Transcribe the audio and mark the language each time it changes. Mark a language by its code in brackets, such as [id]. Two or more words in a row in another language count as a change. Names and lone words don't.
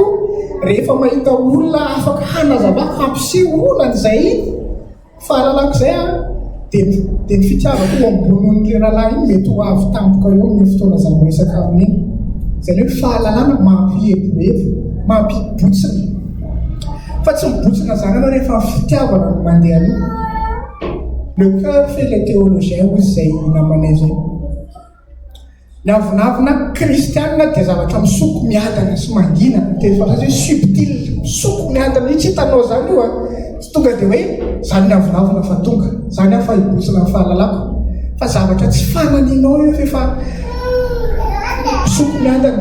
[mg] Rehefa mahita olona afaka hanazavako hampisehoana an'izay fahalalako izay dia ny fitiavako eo amboniny ilay rahalahy iny mety ho avy tampoka eo amin'ny fotoana zany resaka amin'iny. Izany hoe fahalalana mampihebohebo, mampibotsina. Fa tsy mibotsina zany ianao rehefa fitiavana no mandeha aloha. [fr] Le cœur fait le théologien [mg] hoy izay namanay zay. Ny avinavina kristianina dia zavatra misoko miadana sy mangina, dia fantatra hoe subtil, misoko miadana, io tsy hitanao zany io tsy tonga dia hoe zany ny avinavina fa tonga, zany aho fa hibotsina ny fahalalako. Fa zavatra tsy fananinao io fa misoko miadana.